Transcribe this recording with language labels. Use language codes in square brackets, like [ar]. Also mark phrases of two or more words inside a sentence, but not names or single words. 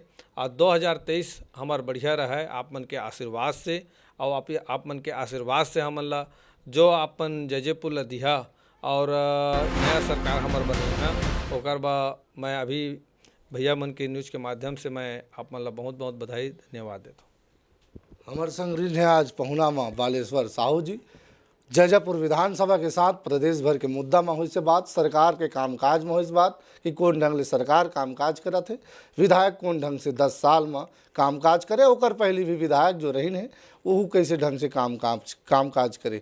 [hne] और 2023 हमार बढ़िया रहे आप मन के आशीर्वाद से और आप मन के आशीर्वाद से हमन ला जो आपन जयपुर ला दिहा और नया सरकार हमार बने ओकर बा मैं अभी भैया मन के न्यूज़ के माध्यम से मैं आप मन ला बहुत बहुत बधाई धन्यवाद देता हूँ। हमारे संग है आज पहुना माँ बालेश्वर साहू जी जयपुर विधानसभा के साथ प्रदेश भर के मुद्दा में हुई से बात सरकार के कामकाज में हुई से बात कि कौन ढंग से सरकार कामकाज करा थे विधायक कौन ढंग से 10 साल में कामकाज करे ओकर पहली भी विधायक जो रही है वो कैसे ढंग से कामकाज करे।